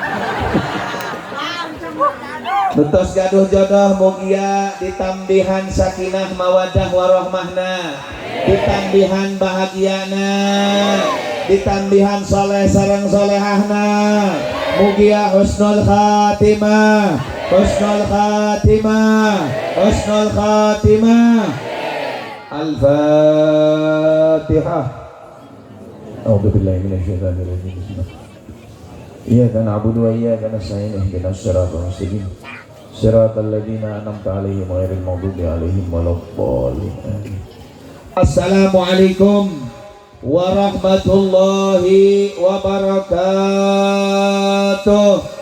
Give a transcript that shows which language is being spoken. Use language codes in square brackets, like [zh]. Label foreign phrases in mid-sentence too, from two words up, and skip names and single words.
[su] Nutos gaduh jodoh mugia ditambihan [ar] سكينة مودة ورحمة, [su] ditambihan bahagiana, ditambihan soleh sareng solehahna, mugia [ar] حسن الخاتمة, حسن الخاتمة, حسن الخاتمة. Al-Fatihah. أعوذ بالله من الشيطان الرجيم. إياك نعبد وإياك نستعين اهدنا الصراط المستقيم. صراط الذين أنعمت عليهم غير المغضوب عليهم ولا الضالين. السلام عليكم ورحمة الله وبركاته.